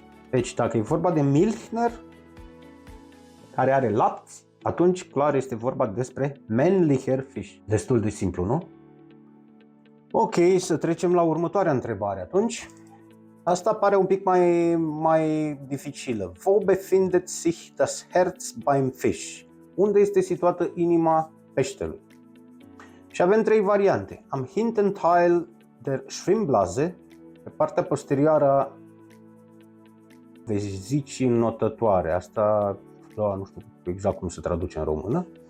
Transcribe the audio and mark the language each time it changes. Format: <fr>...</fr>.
<ro>Deci dacă e vorba de Milchner, care are lapți, atunci clar este vorba despre</ro> <de>Männlicher Fisch.</de> <ro>Destul de simplu, nu? Ok, să trecem la următoarea întrebare atunci. Asta pare un pic mai dificilă.</ro> <de>Wo befindet sich das Herz beim Fisch?</de> <ro>Unde este situată inima peștelui? Și avem trei variante.</ro> <de>Am Hintenteil der Schwimmblase,</de> <ro>pe partea posterioară a vezicii înnotătoare. Asta, da, nu știu exact cum se traduce în română.</ro>